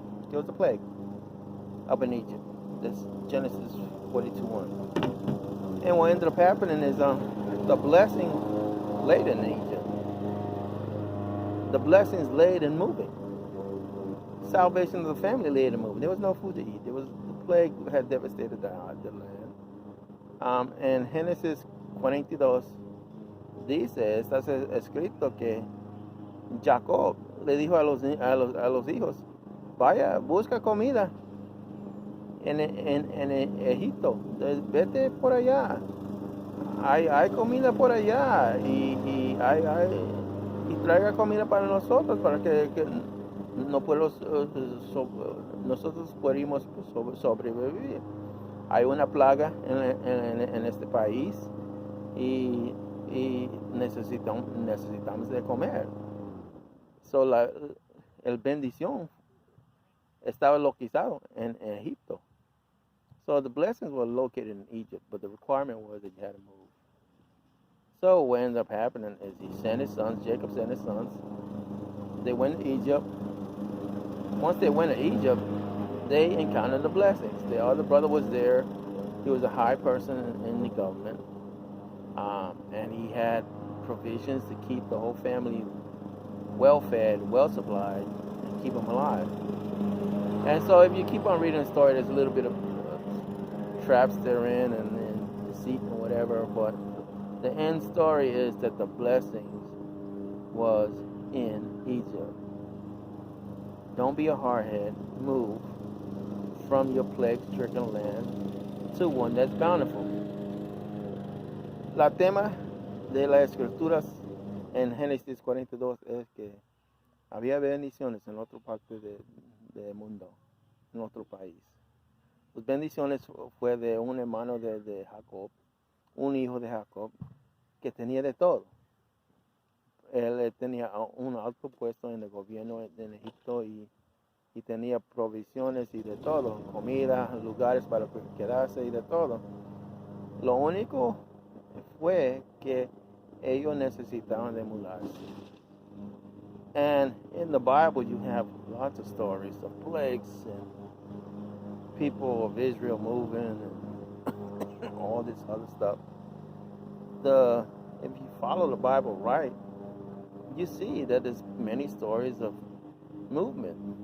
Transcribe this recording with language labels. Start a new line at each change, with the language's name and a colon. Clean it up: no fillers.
English: There was a plague up in Egypt. That's Genesis 42:1. And what ended up happening is the blessing laid in Egypt. The blessings laid in moving. Salvation of the family laid in moving. There was no food to eat. The plague had devastated the land.
Spanish: En Génesis 42 dice, está escrito que Jacob le dijo a los hijos, vaya, busca comida en Egipto, vete por allá, hay comida por allá y traiga comida para nosotros, para que nosotros podamos sobrevivir. Hay una plaga en en este país y necesitamos de comer. So, el bendición estaba localizado en Egipto.
English: So the blessings were located in Egypt, but the requirement was that you had to move. So what ended up happening is he sent his sons, Jacob sent his sons. They went to Egypt. Once they went to Egypt, they encountered the blessings. The other brother was there. He was a high person in the government. And he had provisions to keep the whole family well fed, well supplied, and keep them alive. And so if you keep on reading the story, there's a little bit of traps they're in and deceit and whatever, but the end story is that the blessings was in Egypt. Don't be a hardhead. Move from your plague-stricken land to one that's bountiful.
Spanish: La tema de las escrituras en Génesis 42 es que había bendiciones en otra parte del mundo, en otro país. Las bendiciones fue de un hermano de Jacob, un hijo de Jacob, que tenía de todo. Él tenía un alto puesto en el gobierno en Egipto y tenía provisiones y de todo, comida, lugares para quedarse y de todo. Lo único fue que ellos necesitaban de mudarse.
English: And in the Bible you have lots of stories of plagues and people of Israel moving and all this other stuff. If you follow the Bible right, you see that there's many stories of movement.